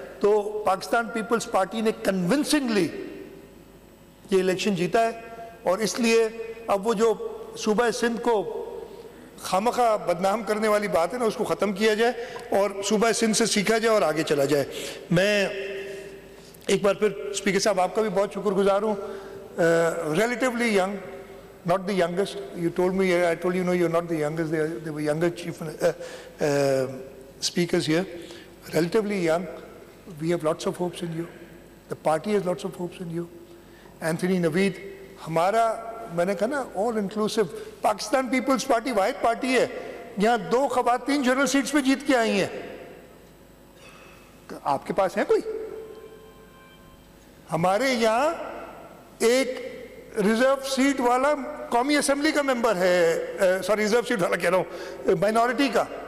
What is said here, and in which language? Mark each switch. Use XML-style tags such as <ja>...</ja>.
<ur>تو Pakistan Peoples party نے کنونسنگلی یہ الیکشن جیتا ہے، اور اس لیے اب وہ جو صوبہ سندھ کو خامخواہ بدنام کرنے والی بات ہے نا، اس کو ختم کیا جائے اور صوبہ سندھ سے سیکھا جائے اور آگے چلا جائے. میں ایک بار پھر اسپیکر صاحب آپ کا بھی بہت شکر گزار ہوں.</ur> <en>Relatively young, not the youngest. You told me, I told you, no, you're not the youngest. They were younger chief speakers here. Relatively young. We have lots of hopes in you. The party has lots of hopes in you.</en> <ur>Anthony Naveed, ہمارا میں نے کہا نا</ur> <en>all inclusive.</en> <ur>Pakistan Peoples party واحد party ہے یہاں 2 خواتین general seats پہ جیت کے آئی ہیں. آپ کے پاس ہے کوئی؟ ہمارے یہاں ایک ریزرو سیٹ والا قومی اسمبلی کا ممبر ہے، سوری ریزرو سیٹ والا کہہ رہا ہوں، مائنورٹی کا.</ur>